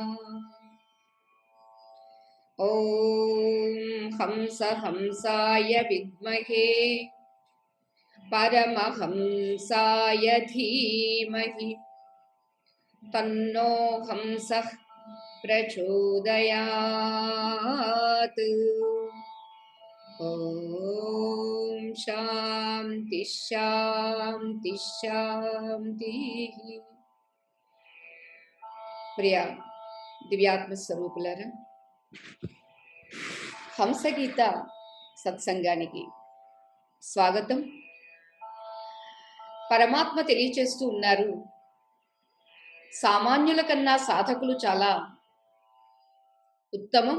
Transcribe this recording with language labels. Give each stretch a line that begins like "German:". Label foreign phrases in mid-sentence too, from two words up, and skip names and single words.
Sanskrit: ॐ हंसाय विद्महे परमहंसाय धीमहि तन्नो हंसः प्रचोदयात्। ॐ शान्ति शान्ति शान्तिः।
Telugu: ప్రియ దివ్యాత్మ స్వరూపులారా, హంసగీత సత్సంగానికి స్వాగతం. పరమాత్మ తెలియచేస్తూ ఉన్నారు, సామాన్యుల కన్నా సాధకులు చాలా ఉత్తమం.